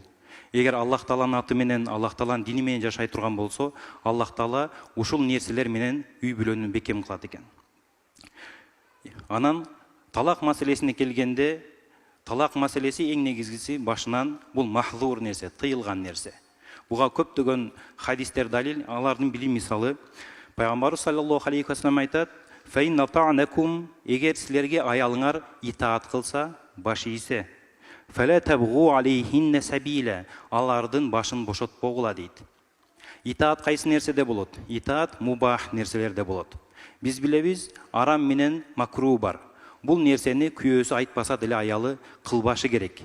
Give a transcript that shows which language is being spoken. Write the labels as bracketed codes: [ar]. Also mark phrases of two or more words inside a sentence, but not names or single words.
[ky] Эгер Аллах Тааланын аты менен, Аллах Тааланын дини менен жашай турган болсо, Аллах Таала ушул нерселер менен үй бүлөнү бекем кылат экен. Анан талак маселесине келгенде, талак маселеси эң негизгиси башынан бул махзур нерсе, тыйылган нерсе. Буга көптөгөн хадистер далил, алардын бiri мисалы, Пайгамбарыбыз [ar] صلى الله عليه وسلم [ky] айтат: [ar] "فإن أطعنكم", [ky] эгер силерге аялыңар итаат кылса, баш ийсе, [ar] "فلا تبغوا عليهن سبيلا", [ky] алардын башын бошотпогула дейт. Итаат кайсы нерседе болот? Итаат мубах нерселерде болот. Биз билебиз, арам менен макру бар. Бул нерсени күйөөсү айтпаса деле аялы кылбашы керек.